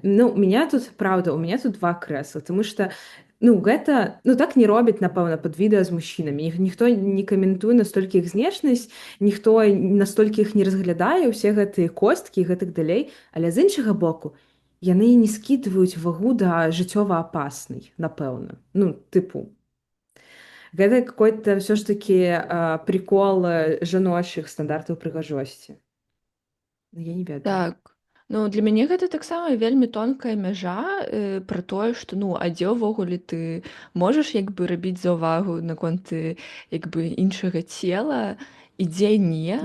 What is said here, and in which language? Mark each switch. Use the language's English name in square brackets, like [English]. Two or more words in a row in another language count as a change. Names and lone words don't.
[Belarusian] Ну меня тут праўда, [Russian] у меня тут [Belarusian] два крэсла, тому что ну гэта ну так не робяць напэўна пад відэа з мужчынамі, ніхто не каментуе настолькі іх знешнасць, ніхто настолькі іх не разглядае ўсе гэтыя косткі і гэтак далей, але з іншага боку яны не скідваюць вагу да жыццёва апаснай, напэўна, ну тыпу гэта [Russian] какой-то все ж таки прикол [Belarusian] жаночых стандартаў прыгажосці. Ну, я не ведаю. Так. Ну, для мяне гэта таксама вельмі тонкая мяжа пра тое, што ну, а дзе ўвогуле ты можаш як бы рабіць заўвагу наконт як бы іншага цела і дзе не,